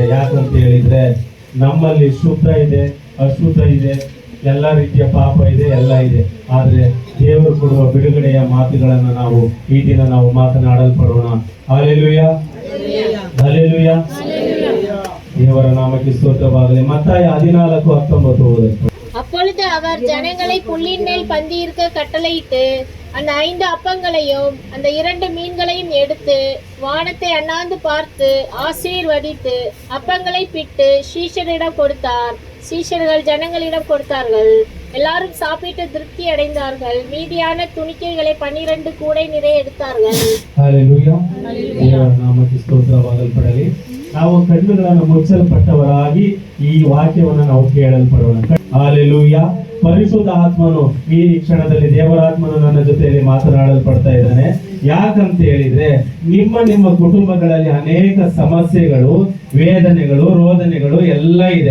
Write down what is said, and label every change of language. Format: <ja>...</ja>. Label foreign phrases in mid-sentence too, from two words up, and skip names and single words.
<kn>ಯಾಕಂತ ಹೇಳಿದ್ರೆ ನಮ್ಮಲ್ಲಿ ಶುದ್ಧ ಇದೆ, ಅಶುದ್ಧ ಇದೆ, ಎಲ್ಲ ರೀತಿಯ ಪಾಪ ಇದೆ, ಎಲ್ಲ ಇದೆ. ಆದ್ರೆ ದೇವರು ಕೊಡುವ ಬಿಡುಗಡೆಯ ಮಾತುಗಳನ್ನ ನಾವು ಈ ದಿನ ನಾವು ಮಾತನಾಡಲ್ಪಡೋಣ. ಹಲ್ಲೆಲೂಯಾ, ಹಲ್ಲೆಲೂಯಾ. ದೇವರ ನಾಮಕ್ಕೆ ಸ್ತೋತ್ರವಾಗಲಿ. ಮತ್ತಾಯ 14:19 ಓದಲ್ಪಡಿ.</kn> <ta>அப்பொழுது அவர் ஜனங்களை புல்லின் மேல் பந்தி இருக்க கட்டளையிட்டு அந்த 5 அப்பங்களையும் அந்த 2 மீன்களையும் எடுத்து வானத்தை அண்ணாந்து பார்த்து ஆசீர்வதித்து அப்பங்களை பிட்டு சீஷரிடம் கொடுத்தார். சீஷர்கள் ஜனங்களிடம் கொடுத்தார்கள். எல்லாரும் சாப்பிட்டு திருப்தி அடைந்தார்கள். மீதியான துணிக்கைகளை 12 கூடை நிறைய எடுத்தார்கள்.</ta> <kn>ಹಲ್ಲೆಲೂಯಾ. ದೇವರ ನಾಮಕ್ಕೆ ಸ್ತೋತ್ರವಾಗಲ್ಪಡಲಿ. ನಾವು ಕಣ್ಣುಗಳನ್ನು ಮುಚ್ಚಲ್ಪಟ್ಟವರಾಗಿ ಈ ವಾಕ್ಯವನ್ನು ನಾವು ಕೇಳಲ್ಪಡೋಣ. ಹಲ್ಲೆಲೂಯಾ. ಪರಿಶುದ್ಧ ಆತ್ಮನು ಈ ಕ್ಷಣದಲ್ಲಿ ದೇವರಾತ್ಮನು ನನ್ನ ಜೊತೆಯಲ್ಲಿ ಮಾತನಾಡಲ್ಪಡ್ತಾ ಇದ್ದಾನೆ. ಯಾಕಂತ ಹೇಳಿದ್ರೆ ನಿಮ್ಮ ಕುಟುಂಬಗಳಲ್ಲಿ ಅನೇಕ ಸಮಸ್ಯೆಗಳು, ವೇದನೆಗಳು, ರೋದನೆಗಳು ಎಲ್ಲ ಇದೆ.</kn>